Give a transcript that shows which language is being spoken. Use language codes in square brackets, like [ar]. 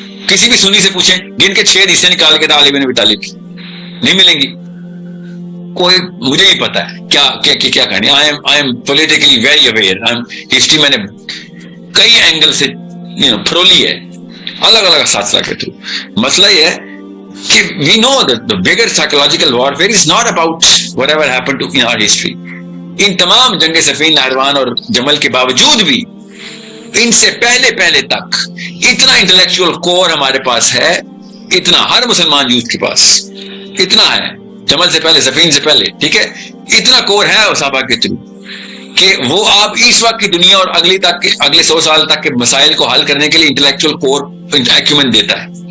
[ur] کسی بھی سنی سے پوچھیں جن کے 6 حدیثیں نکال کے تھا علی بن ابی طالب کی، نہیں ملیں گی. کوئی مجھے ہی پتا ہے کیا کہانی. [en] I am politically very aware. [ur] History میں نے کئی اینگل سے پھرولی ہے الگ الگ اساتذہ کے تھرو. مسئلہ یہ ہے کہ [en] we know that the bigger psychological warfare is not about whatever happened to in our history. [ur] ان تمام جنگ صفین، نہروان اور جمل کے باوجود بھی ان سے پہلے تک اتنا انٹلیکچوئل کور ہمارے پاس ہے، اتنا ہر مسلمان یوتھ کے پاس اتنا ہے. جمل سے پہلے، صفین سے پہلے، ٹھیک ہے، اتنا کور ہے صحابہ کے تھرو کہ وہ آپ اس وقت کی دنیا اور اگلے 100 سال تک کے مسائل کو حل کرنے کے لیے انٹلیکچوئل کور ایکومن دیتا ہے.